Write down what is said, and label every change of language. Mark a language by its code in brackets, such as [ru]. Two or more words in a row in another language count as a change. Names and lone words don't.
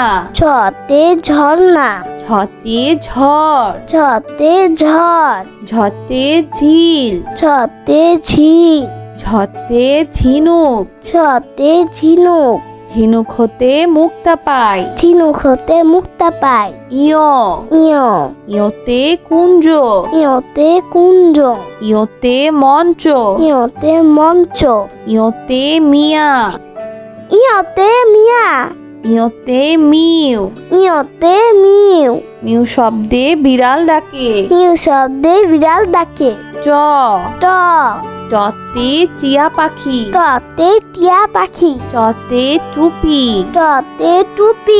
[bn] ছতে ঝর্ণা। ছতে ঝড়। ছতে ঝড়। ঝতে ঝিল। ছতে ঝিল। ঝতে ঝিনুক। ছতে ঝিনুক। ঝিনুক হতে মুক্তা পাই। ঝিনুক হতে মুক্তা পায়। ইয় ইয় ইয়তে কুঞ্জ। ইয়তে কুঞ্জ। ইয়তে মঞ্চ। ইয়তে মঞ্চ। ইয়তে মিয়া। ইয়তে মিয়া। ইয়তে মিউ। ইয়তে মিউ। মিউ শব্দে বিড়াল ডাকে। মিউ শব্দে বিড়াল ডাকে। চ ট টতে চিয়া পাখি। টতে টিয়া পাখি। টতে টুপি। টতে টুপি।